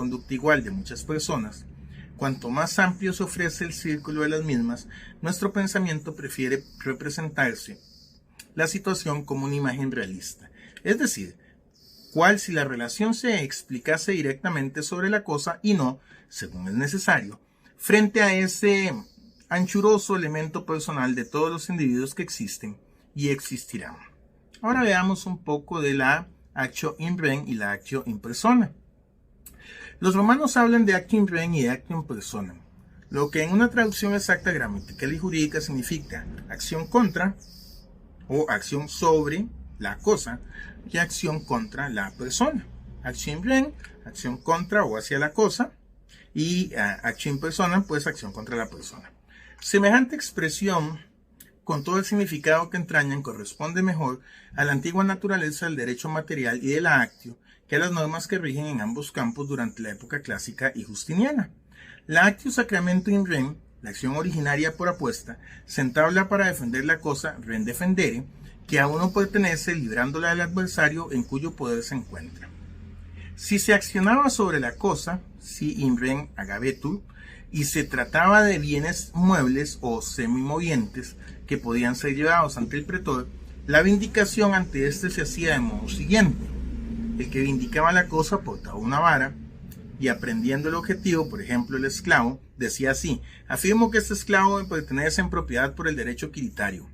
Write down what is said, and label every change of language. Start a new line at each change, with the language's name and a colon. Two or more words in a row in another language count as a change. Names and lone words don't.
Spanish: conducta igual de muchas personas, cuanto más amplio se ofrece el círculo de las mismas, nuestro pensamiento prefiere representarse la situación como una imagen realista, es decir, cual si la relación se explicase directamente sobre la cosa y no, según es necesario, frente a ese anchuroso elemento personal de todos los individuos que existen y existirán. Ahora veamos un poco de la
Latin: actio in rem
Spanish: y la
Latin: actio in persona.
Spanish: Los romanos hablan de
Latin: actio in rem
Spanish: y de
Latin: actio in persona,
Spanish: lo que en una traducción exacta gramatical y jurídica significa acción contra o acción sobre la cosa y acción contra la persona.
Latin: Acción in rem,
Spanish: acción contra o hacia la cosa, y acción
Latin: in persona,
Spanish: pues acción contra la persona. Semejante expresión, con todo el significado que entrañan, corresponde mejor a la antigua naturaleza del derecho material y de la actio que a las normas que rigen en ambos campos durante la época clásica y justiniana.
Latin: La actio sacramento in rem,
Spanish: la acción originaria por apuesta, se entabla para defender la cosa
Latin: rem defendere,
Spanish: que a uno pertenece, librándola del adversario en cuyo poder se encuentra. Si se accionaba sobre la cosa,
Latin: si in rem agavetur,
Spanish: y se trataba de bienes muebles o semimovientes que podían ser llevados ante el pretor, la vindicación ante éste se hacía de modo siguiente. El que vindicaba la cosa portaba una vara y, aprendiendo el objetivo, por ejemplo el esclavo, decía así: afirmo que este esclavo me pertenece en propiedad por el derecho quiritario.